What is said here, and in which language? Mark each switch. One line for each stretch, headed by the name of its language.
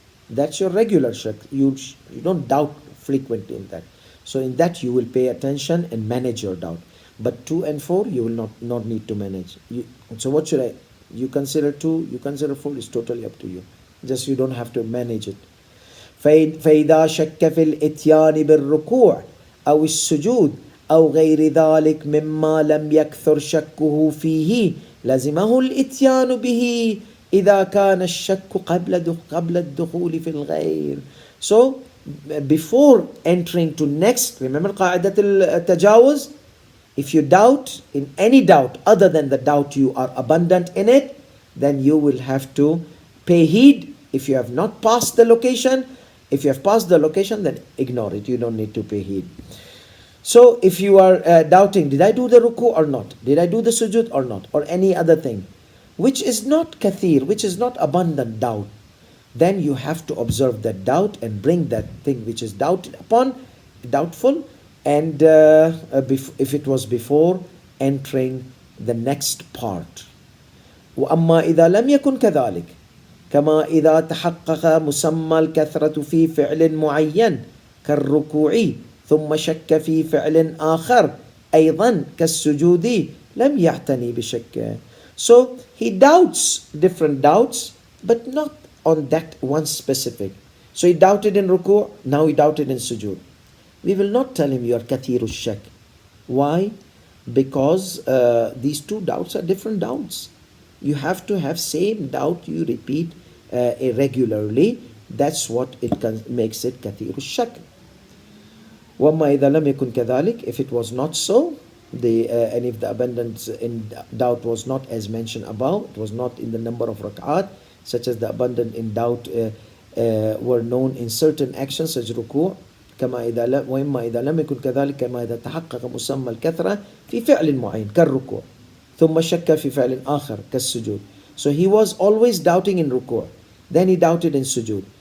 English: That's your regular shak. You don't doubt frequently in that. So in that you will pay attention and manage your doubt. But 2 and 4 you will not need to manage. So what should I? You consider 2, you consider 4, is totally up to you. Just you don't have to manage it.
Arabic: فإذا شك في الإتيان بالركوع أو السجود أو غير ذلك مما لم يكثر شكه فيه لزمه الإتيان به إذا كان الشك قبل الدخول في الغير.
English: So before entering to next, remember قاعدة التجاوز, if you doubt in any doubt other than the doubt you are abundant in it, then you will have to pay heed. If you have not passed the location, if you have passed the location, then ignore it. You don't need to pay heed. So if you are doubting, did I do the ruku or not? Did I do the sujud or not? Or any other thing, which is not kathir, which is not abundant doubt, then you have to observe that doubt and bring that thing which is doubted upon, doubtful, and if it was before entering the next part.
Arabic: وأما إذا لم يكن كذلك كما إذا تحقق مسمى الكثرة في فعل معين كالركوع ثم شك في فعل آخر أيضا كالسجود لم يعتني بشك.
English: So he doubts different doubts, but not on that one specific. So he doubted in ruku', now he doubted in sujud. We will not tell him you are kathiru shak. Why? Because these two doubts are different doubts. You have to have same doubt you repeat irregularly. That's what it makes it kathiru shak.
Arabic: وَمَا إِذَا لَمْ يَكُنْ كَذَلِكَ,
English: if it was not so, and if the abundance in doubt was not as mentioned above, it was not in the number of rak'at, such as the abundant in doubt, were known in certain actions such as
Arabic: ركوع كما إذا وإما إذا لم يكن كذلك كما إذا تحقق مسمى الكثرة في فعل معين كالركوع ثم شك في فعل آخر كالسجود.
English: So he was always doubting in ruku', then he doubted in sujud.